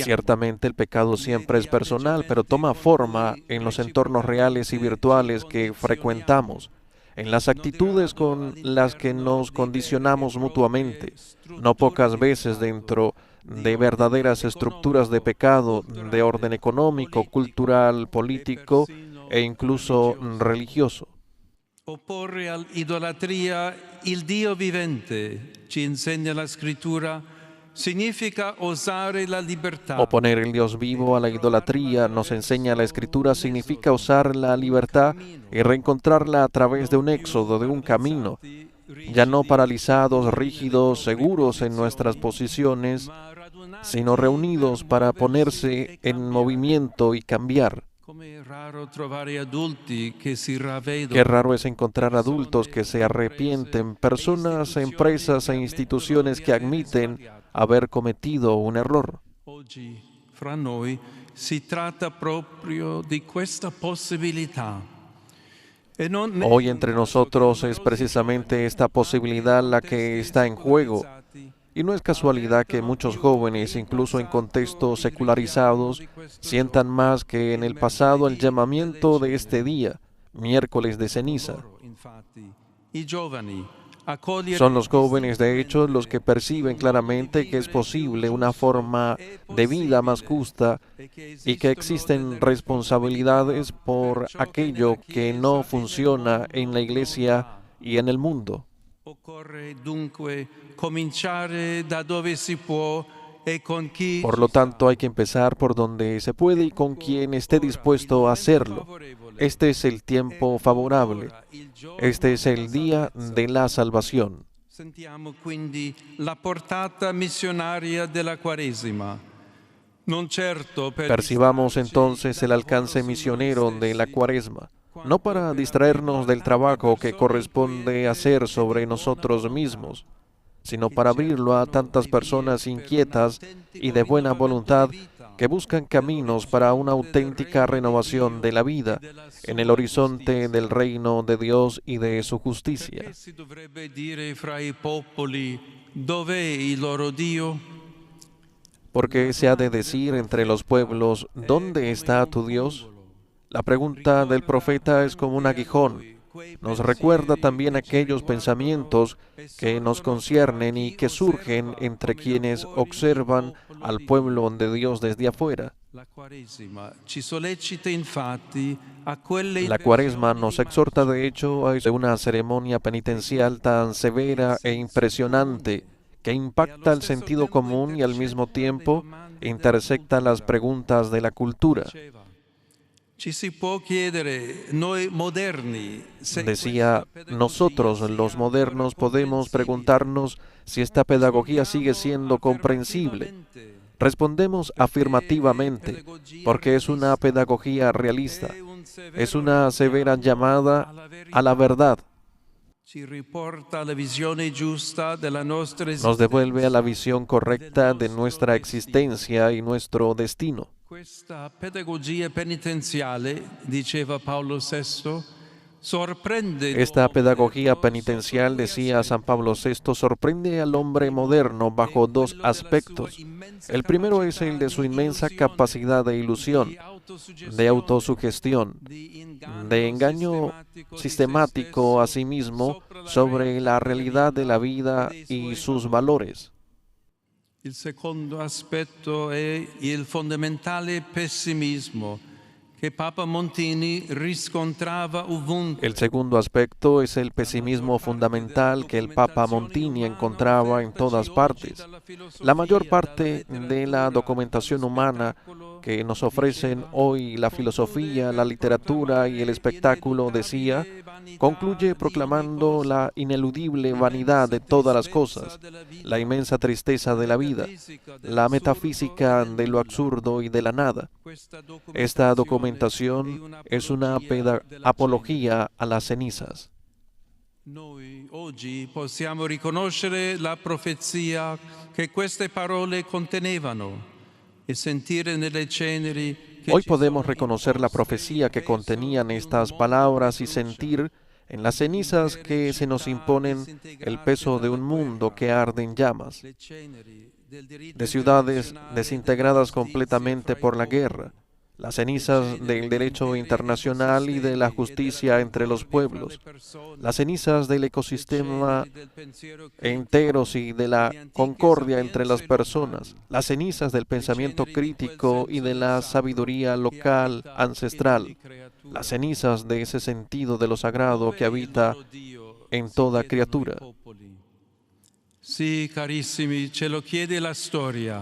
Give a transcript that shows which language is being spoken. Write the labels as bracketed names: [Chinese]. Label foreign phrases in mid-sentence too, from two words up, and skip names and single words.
[Spanish] Ciertamente el pecado siempre es personal, pero toma forma en los entornos reales y virtuales que frecuentamos, en las actitudes con las que nos condicionamos mutuamente, no pocas veces dentro de verdaderas estructuras de pecado de orden económico, cultural, político e incluso religioso. [Italian] Opporre all'idolatria il Dio vivente, ci insegna la Scrittura, significa osare la libertà. [Spanish] Oponer el Dios vivo a la idolatría, nos enseña la Escritura, significa usar la libertad y reencontrarla a través de un éxodo, de un camino, ya no paralizados, rígidos, seguros en nuestras posiciones, sino reunidos para ponerse en movimiento y cambiar. [Italian] Come è raro trovare adulti che si ravvedono. [Spanish] Qué raro es encontrar adultos que se arrepienten, personas, empresas e instituciones que admiten haber cometido un error. [Italian] Oggi fra noi si tratta proprio di questa possibilità. E non [Spanish] Hoy entre nosotros es precisamente esta posibilidad la que está en juego. Y no es casualidad que muchos jóvenes, incluso en contextos secularizados, sientan más que en el pasado el llamamiento de este día, miércoles de ceniza. [Italian] infatti, i giovani accogliere [Spanish] Son los jóvenes, de hecho, los que perciben claramente que es posible una forma de vida más justa y que existen responsabilidades por aquello que no funciona en la Iglesia y en el mundo. [Italian] Occorre dunque cominciare da dove si può e con chi [Spanish] Por lo tanto, hay que empezar por donde se puede y con quien esté dispuesto a hacerlo. Este es el tiempo favorable. Este es el día de la salvación. [Italian] Sentiamo quindi la portata missionaria della Quaresima. Non certo per [Spanish] Percibamos [Italian] distrarci [Spanish] entonces el [Italian] dal [Spanish] alcance [Italian] lavoro su noi [Spanish] misionero de la [Italian] stessi, [Spanish] Cuaresma, no [Italian] quanto [Spanish] para [Italian] per [Spanish] distraernos del abrirlo a trabajo que [Italian] tante persone [Spanish] corresponde [Italian] inquiete [Spanish] hacer [Italian] e [Spanish] sobre [Italian] di buona [Spanish] nosotros [Italian] volontà, [Spanish] mismos, sino [Italian] che [Spanish] para abrirlo a [Italian] cercano [Spanish] tantas [Italian] le vie [Spanish] personas [Italian] per un [Spanish] inquietas y [Italian] autentico [Spanish] de buena [Italian] rinnovamento di [Spanish] voluntad [Italian] vita [Spanish] que buscan caminos para una [Italian] nell'orizzonte del [Spanish] auténtica [Italian] regno di [Spanish] renovación de [Italian] Dio [Spanish] la [Italian] e [Spanish] vida [Italian] della [Spanish] en el [Italian] sua [Spanish] horizonte del [Italian] giustizia. [Spanish] reino de Dios y de su [Italian] Perché [Spanish] justicia. [Italian] si dovrebbe dire fra i popoli dov'è il loro Dio? [Spanish] Porque [Italian] La [Spanish] se ha de [Italian] domanda del [Spanish] decir entre los [Italian] profeta [Spanish] pueblos, [Italian] è [Spanish] ¿dónde [Italian] come [Spanish] está [Italian] un [Spanish] tu Dios? [Italian] pungolo. [Spanish] La pregunta del [Italian] Ricorda [Spanish] profeta es como un [Italian] anche a [Spanish] aguijón. [Italian] noi quei [Spanish] Nos recuerda [Italian] pensieri [Spanish] también [Italian] che ci [Spanish] aquellos [Italian] riguardano [Spanish] pensamientos [Italian] e [Spanish] que nos [Italian] sorgono fra [Spanish] conciernen y [Italian] chi [Spanish] que surgen [Italian] osserva [Spanish] entre [Italian] come da [Spanish] quienes [Italian] fuori il [Spanish] observan [Italian] popolo [Spanish] al [Italian] di [Spanish] pueblo [Italian] Dio. [Spanish] de Dios desde afuera. [Italian] La Quaresima ci sollecita infatti a quelle [Spanish] La Cuaresma [Italian] inversioni [Spanish] nos [Italian] di [Spanish] exhorta de [Italian] marcia [Spanish] hecho a una ceremonia penitencial tan [Italian] e il [Spanish] severa e [Italian] senso [Spanish] impresionante [Italian] comune [Spanish] que [Italian] e allo [Spanish] impacta el [Italian] stesso [Spanish] sentido [Italian] tempo [Spanish] común y al mismo [Italian] intercetta le [Spanish] tiempo [Italian] domande della [Spanish] intersecta las [Italian] cultura. [Spanish] preguntas de la cultura. [Italian] Diceva, ci si può chiedere, noi moderni, se questa [Spanish] Decía, [Italian] pedagogia [Spanish] nosotros los [Italian] sia ancora [Spanish] modernos podemos [Italian] comprensibile. [Spanish] preguntarnos si esta pedagogía sigue [Italian] Rispondiamo [Spanish] siendo comprensible. [Italian] affermativamente, [Spanish] Respondemos [Italian] perché è [Spanish] afirmativamente, [Italian] pedagogia [Spanish] porque es una [Italian] realista, [Spanish] pedagogía realista, [Italian] è un [Spanish] es [Italian] severo [Spanish] una severa [Italian] richiamo [Spanish] llamada [Italian] alla [Spanish] a la [Italian] verità, [Spanish] verdad, [Italian] ci riporta alla visione giusta della nostra [Spanish] nos devuelve a la [Italian] esistenza [Spanish] visión [Italian] e del [Spanish] correcta de [Italian] nostro [Spanish] nuestra [Italian] destino. [Spanish] existencia y nuestro destino. [Italian] Questa pedagogia penitenziale, diceva Paolo VI, sorprende [Spanish] Esta [Italian] l'uomo [Spanish] pedagogía [Italian] moderno sotto [Spanish] penitencial, [Italian] due [Spanish] decía San Pablo [Italian] aspetti. [Spanish] VI, sorprende al [Italian] Il [Spanish] hombre [Italian] primo [Spanish] moderno [Italian] è [Spanish] bajo dos [Italian] quello della sua [Spanish] aspectos. [Italian] immensa [Spanish] El primero es el [Italian] capacità [Spanish] de su [Italian] di [Spanish] inmensa [Italian] illusione, [Spanish] capacidad de ilusión, [Italian] di [Spanish] de [Italian] autosuggestione, [Spanish] autosugestión, [Italian] di [Spanish] de [Italian] inganno [Spanish] engaño [Italian] sistematico di se [Spanish] sistemático a [Italian] stesso [Spanish] sí mismo [Italian] sopra la [Spanish] sobre la [Italian] realtà della [Spanish] realidad de la [Italian] vita e [Spanish] vida [Italian] dei [Spanish] y [Italian] suoi [Spanish] sus [Italian] valori. [Spanish] valores. [Italian] Il secondo aspetto è il fondamentale pessimismo che Papa Montini riscontrava [Spanish] El [Italian] ovunque. [Spanish] segundo aspecto es el [Italian] La maggior [Spanish] pesimismo [Italian] parte della [Spanish] fundamental que el Papa [Italian] documentazione [Spanish] Montini [Italian] umana [Spanish] encontraba en [Italian] offertaci [Spanish] todas [Italian] oggi [Spanish] partes. [Italian] dalla [Spanish] La mayor [Italian] filosofia, dalla [Spanish] parte de la [Italian] letteratura, dallo [Spanish] documentación humana [Italian] spettacolo, [Spanish] que nos ofrecen [Italian] diceva, [Spanish] hoy la [Italian] conclude [Spanish] filosofía, la [Italian] per [Spanish] literatura y el [Italian] proclamare [Spanish] espectáculo, decía, [Italian] l'inelutabile vanità [Spanish] concluye [Italian] di ogni [Spanish] proclamando [Italian] cosa, [Spanish] la ineludible vanidad [Italian] l'immensa [Spanish] de todas las [Italian] tristezza [Spanish] cosas, [Italian] della [Spanish] la [Italian] vita, [Spanish] inmensa tristeza [Italian] la [Spanish] de la vida, [Italian] metafisica [Spanish] la [Italian] dell'assurdo e [Spanish] metafísica [Italian] del [Spanish] de lo [Italian] nulla. [Spanish] absurdo y de la nada. [Italian] Questa [Spanish] Esta [Italian] documentazione è [Spanish] documentación es una [Italian] un'apologia della cenere. [Spanish] apología a las cenizas. [Italian] Noi oggi possiamo riconoscere la profezia che queste parole contenevano e sentire nelle ceneri che [Spanish] Hoy [Italian] ci [Spanish] podemos [Italian] sono [Spanish] reconocer la [Italian] imposte [Spanish] profecía [Italian] il [Spanish] que [Italian] peso [Spanish] contenían [Italian] di un [Spanish] estas [Italian] mondo che [Spanish] palabras y [Italian] brucia, [Spanish] sentir en las [Italian] di [Spanish] cenizas [Italian] intere [Spanish] que se nos [Italian] città [Spanish] imponen el [Italian] disintegrate [Spanish] peso de [Italian] dalla [Spanish] un mundo [Italian] guerra, [Spanish] que arde en llamas, [Italian] le ceneri del diritto [Spanish] de ciudades [Italian] internazionale e della [Spanish] desintegradas [Italian] giustizia [Spanish] completamente [Italian] fra i [Spanish] por la [Italian] popoli, [Spanish] guerra, las [Italian] le [Spanish] cenizas del [Italian] ceneri di [Spanish] derecho [Italian] interi [Spanish] internacional y de la [Italian] ecosistemi e della [Spanish] justicia entre los [Italian] concordia fra le [Spanish] pueblos, las [Italian] persone, [Spanish] cenizas del [Italian] le [Spanish] ecosistema [Italian] ceneri del pensiero [Spanish] enteros [Italian] critico, [Spanish] y de la [Italian] le antiche [Spanish] concordia entre las [Italian] sapienze [Spanish] personas, [Italian] locali, [Spanish] las cenizas del [Italian] le [Spanish] pensamiento [Italian] ceneri di quel [Spanish] crítico y [Italian] senso [Spanish] de [Italian] del [Spanish] la [Italian] sacro [Spanish] sabiduría [Italian] che [Spanish] local, [Italian] abita in ogni [Spanish] ancestral, las [Italian] creatura. [Spanish] cenizas de ese sentido de lo sagrado [Italian] Dov'è [Spanish] que [Italian] il [Spanish] habita [Italian] loro Dio? [Spanish] en [Italian] Si [Spanish] toda [Italian] chiedono i [Spanish] criatura. [Italian] popoli. Sì, carissimi, ce lo chiede la storia.